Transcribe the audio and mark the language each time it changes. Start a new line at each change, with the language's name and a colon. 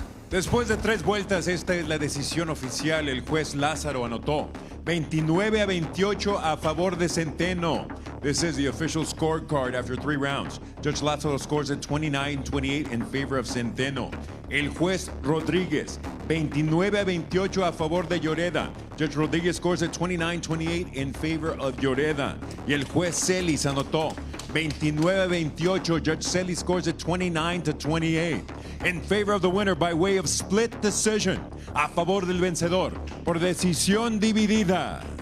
Spanish: Después de 3 vueltas, esta es la decisión oficial. El juez Lázaro anotó 29-28 a favor de Centeno.
English: This is the official scorecard after 3 rounds. Judge Lázaro scores at 29-28 in favor of Centeno.
Spanish: El juez Rodríguez, 29-28 a favor de Lloreda.
English: Judge Rodríguez scores at 29-28 in favor of Lloreda.
Spanish: Y el juez Celis anotó 29-28.
English: Judge Celis scores at 29-28 in favor of the winner by way of split decision.
Spanish: A favor del vencedor por decisión dividida.